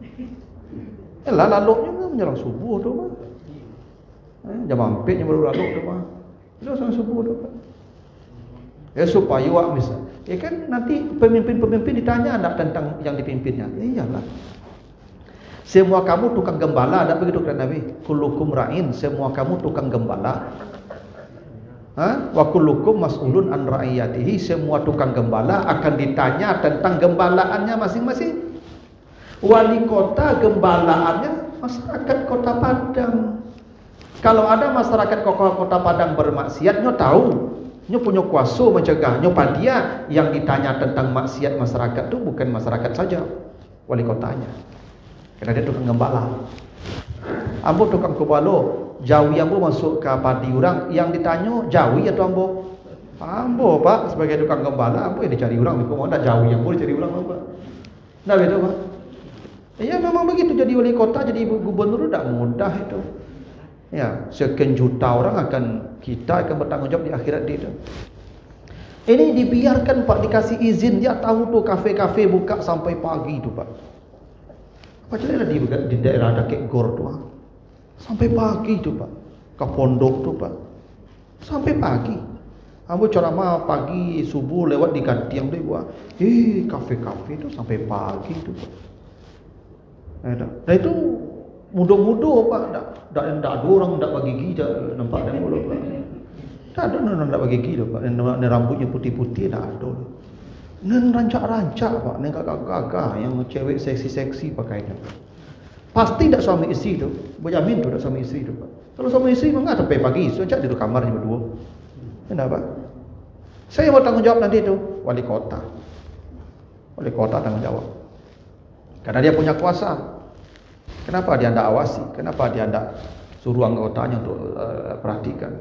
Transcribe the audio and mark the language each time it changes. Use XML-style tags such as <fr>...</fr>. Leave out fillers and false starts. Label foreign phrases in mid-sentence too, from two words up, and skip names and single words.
<id>Lalu menjelang subuh tu Pak. Jam 4 yang baru lalu tu Pak. Itu sembahyang subuh tu Pak. Ya supaya wak misal. Ya kan nanti pemimpin-pemimpin ditanya anak tentang yang dipimpinnya. Iyalah. Semua kamu tukang gembala, ada begitu kan Nabi?</id> <ar>كلكم راع,</ar> <id>semua kamu tukang gembala.</id> <ar>وكلكم مسؤول عن رعيته,</ar> <id>semua tukang gembala akan ditanya tentang gembalaannya masing-masing. Wali kota gembalaannya masyarakat Kota Padang. Kalau ada masyarakat Kota Padang bermaksiat, nyo tahu, nyo punya kuasa mencegah. Nyo dia yang ditanya tentang maksiat masyarakat itu bukan masyarakat saja, wali kotanya. Karena dia tukang gembala.</id> <min>Ambo tukang kebalo, jawi ambo masuk ke padi orang, yang ditanya jawi atau ambo? Ambo Pak sebagai tukang gembala, ambo yang dicari orang, kok mau tak jawi ambo dicari orang Pak.</min> <id>Nah betul Pak. Ya memang begitu, jadi wali kota, jadi gubernur tidak mudah itu. Ya, sekian juta orang kita akan bertanggung jawab di akhirat itu. Ini dibiarkan Pak, dikasih izin, dia tahu tuh kafe-kafe buka sampai pagi itu Pak. Macam mana di daerah ada kek gor tu sampai pagi tu Pak. Ke pondok tu Pak. Sampai pagi. Ambo ceramah pagi subuh lewat di Gantiang tu buat. Kafe-kafe tu sampai pagi tu Pak. Nah itu mudah-mudah Pak. Tak ada orang tak bagi gigi nampak dah mula Pak. Tak ada orang tak bagi gigi Pak. Rambutnya putih-putih tak ada. Nen rancak-rancak Pak, nen kakak-kakak yang cewek seksi-seksi pakainya. Pasti tak suami isteri tu, berjamin tu tak suami isteri tu Pak. Kalau suami isteri memang sampai pagi, sejak di kamarnya berdua. Kenapa? Saya mau tanggung jawab nanti tu, wali kota. Wali kota tanggung jawab. Karena dia punya kuasa. Kenapa dia tidak awasi? Kenapa dia tidak suruh anggotanya untuk perhatikan?</id>